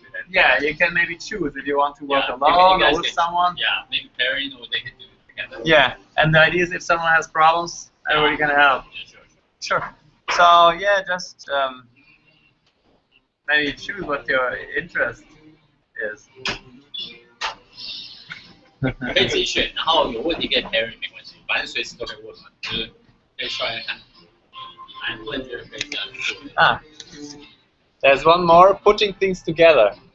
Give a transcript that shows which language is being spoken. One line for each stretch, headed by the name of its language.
English: Yeah, you can maybe choose if you want to work alone or with someone. Yeah, maybe pairing or they can do it together. Yeah, and the idea is if someone has problems, everybody can help. Yeah, Sure. So yeah, just maybe choose what your interest is.
Chinese: 可以自己选，然后有问题可以 pairing 没关系，反正随时都可以问嘛，就是可以刷来看。哪一问觉得可以这样做？
English: Ah, there's one more, putting things together.